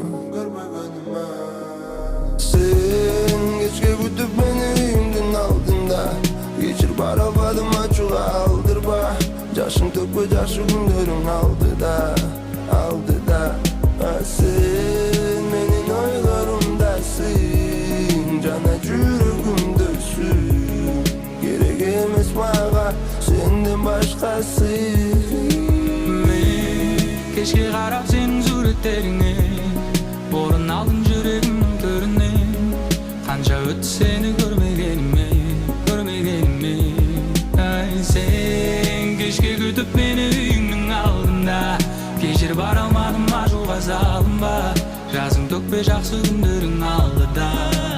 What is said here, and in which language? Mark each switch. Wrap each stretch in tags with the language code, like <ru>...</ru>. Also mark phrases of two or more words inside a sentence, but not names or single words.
<ky>сен кечке күтүп мени үйүңдүн алдында кечир бара албадым ачууга алдырба жашың төкпө жакшы күндөрүң алдыда сен менин ойлорумдасың жана жүрөгүмдөсүң керек эмес мага сенден башкасы</ky> <kk>кешке қарап сенің суреттеріңе орын алдым жүрегімнің төрінен қанша өтті сені көрмегеніме ай сен кешке күтіп мені үйіңнің алдында кешір бара алмадым ажуға салынба жазың төкпе жақсы күндерің алдыда</kk>